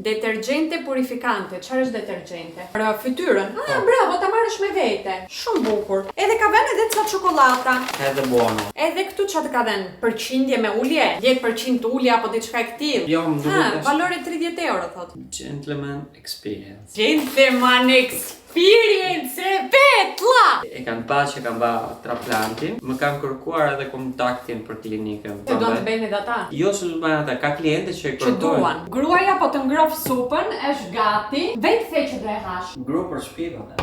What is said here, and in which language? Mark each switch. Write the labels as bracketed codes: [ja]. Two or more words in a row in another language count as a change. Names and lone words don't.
[it] Detergjente purifikante. [sq] Çfarë është detergjente? Për fytyrën. Bravo, ta marrësh me vete. Shumë bukur. Edhe ka vënë edhe ca çokolata. Edhe buono. Edhe këtu çfarë ka dhënë? Përqindje me ulje? 10% ulje apo diçka e këtillë? Jo, më duket. Valore 30 euro thot. [en] Gentleman experience. Gentleman experience, [sq] petlla! E kanë pa që kanë ba traplantin, më kanë kërkuar edhe kontaktin për klinikën. Se duan të bëjnë edhe ata? Jo, se du bëjnë ata, ka kliente që e Që kërkojnë. duan. Gruaja po të ngrof supën, është gati, vetë the që do e hash. Gru për shpivat.